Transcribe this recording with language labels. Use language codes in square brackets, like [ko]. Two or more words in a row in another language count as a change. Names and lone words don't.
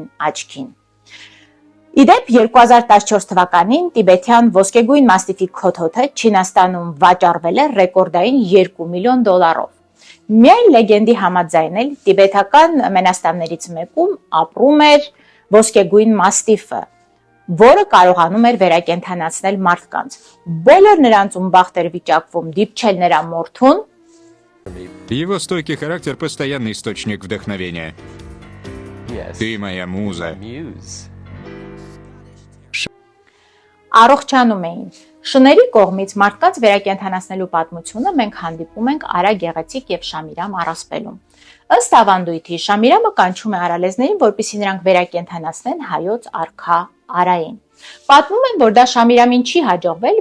[hy] աչքին։ Իդեպ 2014 թվականին տիբետյան ոսկեգույն մաստիֆի քոթոթը Չինաստանում վաճառվել է ռեկորդային $2 միլիոն։ Միայն լեգենդի համաձայն էլ տիբետական մենաստաններից մեկում ապրում էր ոսկեգույն մաստիֆը, որը կարողանում էր վերակենդանացնել մարդկանց։ Բոլոր նրանց ում բախտ էր վիճակվում դիպչել նրա մորթուն, [ru] Его стойкий характер – постоянный источник вдохновения. Ты моя муза. [hy] առողջանում էին։ Շների կողմից մարդկանց վերակենդանացնելու պատմությունը մենք հանդիպում ենք Արա Գեղեցիկ եւ Շամիրամ առասպելում։ Ըստ ավանդույթի Շամիրամը կանչում է արալեզներին, որպեսզի նրանք վերակենդանացնեն հայոց արքա Արային։ Պատմում են, որ դա Շամիրամին չի հաջողվել,